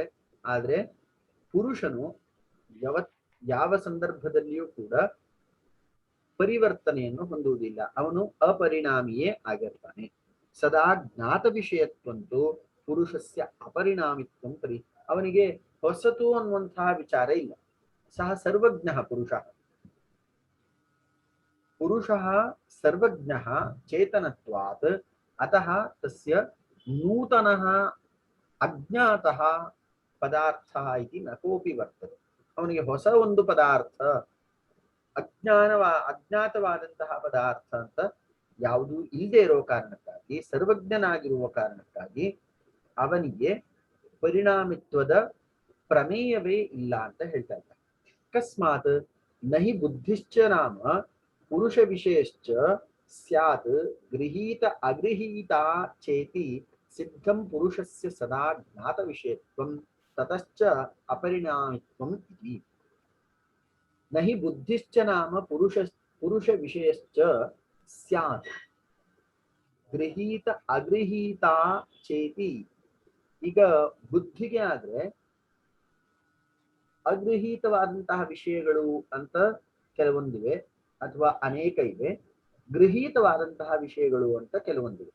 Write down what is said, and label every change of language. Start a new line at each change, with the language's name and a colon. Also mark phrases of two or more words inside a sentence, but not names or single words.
Kannada: ಆದ್ರೆ ಪುರುಷನು ಯಾವ ಸಂದರ್ಭದಲ್ಲಿಯೂ ಕೂಡ ಪರಿವರ್ತನೆಯನ್ನು ಹೊಂದುವುದಿಲ್ಲ. ಅವನು ಅಪರಿಣಾಮಿಯೇ ಆಗಿರ್ತಾನೆ.
Sanskrit: ಸದಾ ಜ್ಞಾತ ವಿಷಯತ್ವಂತೂ ಪುರುಷಸ್ಯ ಅಪರಿಣಾಮಿತ್ವಂ
Kannada: ಅವನಿಗೆ ಹೊಸತು ಅನ್ನುವಂತಹ ವಿಚಾರ ಇಲ್ಲ.
Sanskrit: ಸಹ ಸರ್ವಜ್ಞ ಪುರುಷಃ ಸರ್ವಜ್ಞಃ ಚೇತನತ್ವಾತ್ ಅತಃ ತಸ್ಯ ನೂತನಃ ಅಜ್ಞಾತಃ ಪದಾರ್ಥ ಇತಿ ನ ಕೋಪಿ ವರ್ತದೆ.
Kannada: ಅವನಿಗೆ ಹೊಸ ಒಂದು ಪದಾರ್ಥ, ಅಜ್ಞಾತವಾದಂತಹ ಪದಾರ್ಥ ಅಂತ ಯಾವುದೂ ಇಲ್ಲದೆ ಇರೋ ಕಾರಣಕ್ಕಾಗಿ, ಸರ್ವಜ್ಞನಾಗಿರುವ ಕಾರಣಕ್ಕಾಗಿ ಅವನಿಗೆ ಪರಿಣಾಮಿತ್ವದ ಪ್ರಮೇಯವೇ ಇಲ್ಲ ಅಂತ ಹೇಳ್ತಾ ಇದ್ದಾರೆ.
Sanskrit: ಅಕಸ್ಮಾತ್ ನಹಿ ಬುದ್ಧಿಶ್ಚ ನಾಮ ಪುರುಷ ವಿಷಯಶ್ಚ ಸ್ಯಾತ್ ಗೃಹೀತ ಅಗೃಹೀತ ಚೇತಿ ಸಿದ್ಧಂ ಪುರುಷಸ್ಯ ಸದಾ ಜ್ಞಾತ ವಿಷಯತ್ವಂ ತತಶ್ಚ ಅಪರಿಣಾಮಿತ್ವಂ ಇತಿ. ನಹಿ ಬುದ್ಧಿಶ್ಚ ನಾಮ ಪುರುಷ ವಿಷಯಶ್ಚ ಸ್ಯಾತ್ ಗೃಹೀತ ಅಗೃಹೀತ ಚೇತಿ.
Kannada: ಈಗ ಬುದ್ಧಿಗೆ ಆದ್ರೆ ಅಗೃಹೀತವಾದಂತಹ ವಿಷಯಗಳು ಅಂತ ಕೆಲವೊಂದಿವೆ, ಅಥವಾ ಅನೇಕ ಇವೆ. ಗೃಹೀತವಾದಂತಹ ವಿಷಯಗಳು ಅಂತ ಕೆಲವೊಂದಿವೆ.